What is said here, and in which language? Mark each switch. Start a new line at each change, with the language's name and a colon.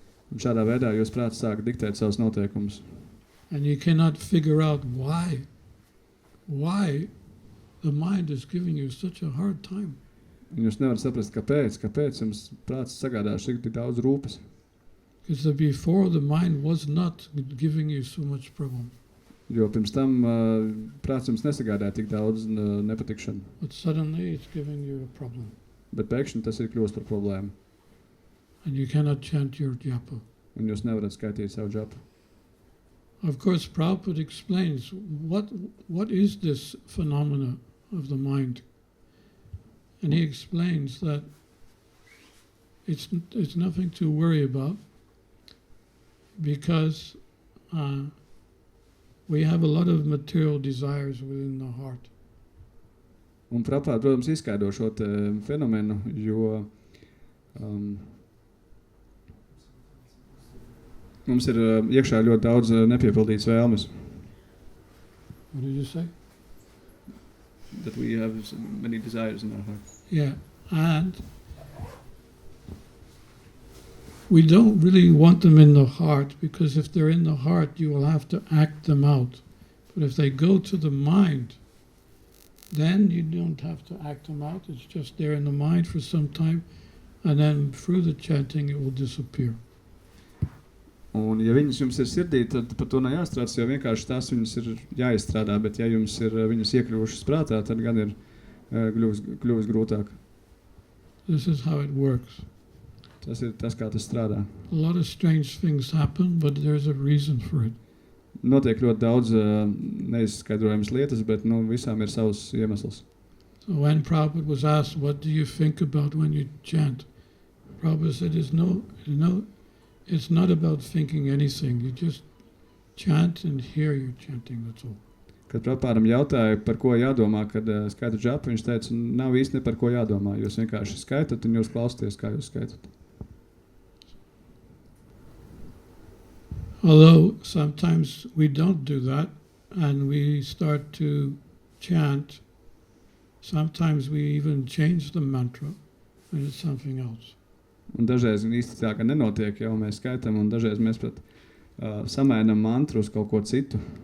Latvian: Un šādā veidā jūs prāts sāk diktēt savus noteikumus.
English: And you cannot figure out why the mind is giving you such a hard time.
Latvian: Un jūs nevarat saprast, kāpēc jums prāts sagādā tik daudz rūpes.
English: Because before the mind was not giving you so much problem.
Latvian: Jo pirms tam prāts jums nesagādāja tik daudz nepatikšanu.
English: But suddenly it's giving you a problem.
Latvian: Bet pēkšņi tas ir kļūst par problēmu.
English: And you cannot chant your japa.
Latvian: Un jūs nevarat skaitīt savu džapu.
English: Of course, Prabhupada explains what is this phenomena of the mind. And he explains that it's nothing to worry about because we have a lot of material desires within the heart.
Latvian: Un Prabhupada, protams, izskaidro šo fenomenu, jo mums ir iekšā ļoti daudz nepiepildītas vēlmes.
English: What did you say? That we have many desires in our heart. Yeah, and we don't really want them in the heart because if they're in the heart, you will have to act them out. But if they go to the mind, then you don't have to act them out. It's just there in the mind for some time, and then through the chanting, it will disappear.
Latvian: Un ja viņas jums ir sirdī, tad par to nejāstrāds, jo vienkārši tās viņas ir jāizstrādā, bet ja jums ir viņas iekļuvušas prātā, tad gan ir kļuvis grūtāk.
English: This is how it works.
Latvian: Tas ir tas, kā tas strādā.
English: A lot of strange things happen, but there's a reason for it.
Latvian: Notiek ļoti daudz neizskaidrojamas lietas, bet visām ir savs iemesls.
English: So when Prabhupada was asked, what do you think about when you chant? Prabhupada said, it's not about thinking anything. You just chant and hear you're chanting, that's all.
Latvian: Kad Prabhupādam jautāja, par ko jādomā, kad skaitu džapu, viņš teica, nav īsti ne par ko jādomā. Jūs vienkārši skaitat un jūs klausties, kā jūs skaitat.
English: Although sometimes we don't do that and we start to chant, sometimes we even change the mantra and it's something else.
Latvian: Un dažreiz īsti tā, ka nenotiek, jau mēs skaitam, un dažreiz mēs pat samainam mantru uz kaut ko citu.